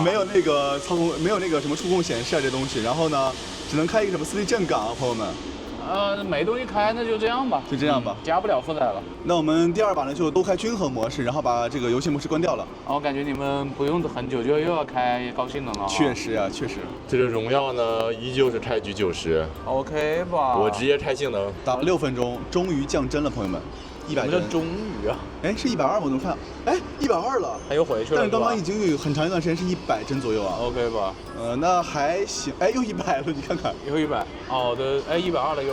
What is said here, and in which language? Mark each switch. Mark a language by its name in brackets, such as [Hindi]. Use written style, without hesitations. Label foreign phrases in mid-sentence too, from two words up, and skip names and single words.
[Chinese] 沒有那個操控，沒有那個什麼觸控顯示啊這東西。然後呢，只能開一個什麼4D 正港啊，朋友們。没東西開，那就這樣吧。就這樣吧，加不了負載了。那我們第2把呢，就都開均衡模式，然後把這個遊戲模式關掉了。我感覺你們不用很久就又要開高性能了。確實啊，確實。這個榮耀呢，依舊是開局90。 OK 吧。我直接開性能，打了6分鐘，終於降幀了，朋友們。100 什麼叫終於啊？哎，是120嗎？我怎麼看？哎，120了。他又回去了。但是剛剛已經有很長一段時間是100幀左右啊。 OK 吧。那還行。哎，又100了，你看看。又100。哦，对，哎，120了又。